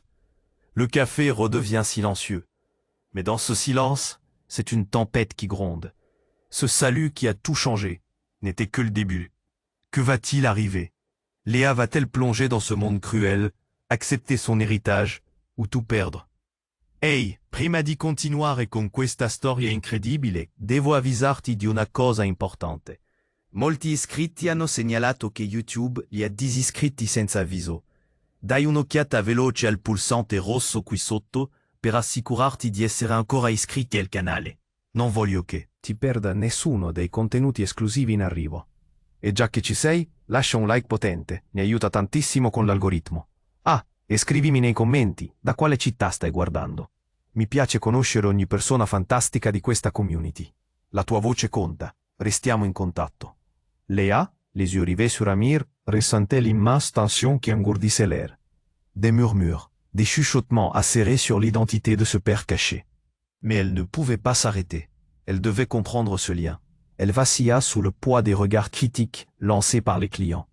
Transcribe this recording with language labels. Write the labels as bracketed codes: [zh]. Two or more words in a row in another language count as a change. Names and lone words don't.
[fr] Le café redevient silencieux. Mais dans ce silence, c'est une tempête qui gronde. Ce salut qui a tout changé n'était que le début. Que va-t-il arriver? Léa va-t-elle plonger dans ce monde cruel, accepter son héritage ou tout perdre? [it] Ehi, prima di continuare con questa storia incredibile, devo avvisarti di una cosa importante. Molti iscritti hanno segnalato che YouTube li ha disiscritti senza avviso. Dai un'occhiata veloce al pulsante rosso qui sotto per assicurarti di essere ancora iscritti al canale. Non voglio che ti perda nessuno dei contenuti esclusivi in arrivo. E già che ci sei, lascia un like potente, mi aiuta tantissimo con l'algoritmo. Ah, e scrivimi nei commenti da quale città stai guardando. Mi piace conoscere ogni persona fantastica di questa community. La tua voce conta, restiamo in contatto. [fr] Léa, les yeux rivés sur Amir, ressentait l'immense tension qui engourdissait l'air. Des murmures, des chuchotements acérés sur l'identité de ce père caché. Mais elle ne pouvait pas s'arrêter. Elle devait comprendre ce lien. Elle vacilla sous le poids des regards critiques lancés par les clients.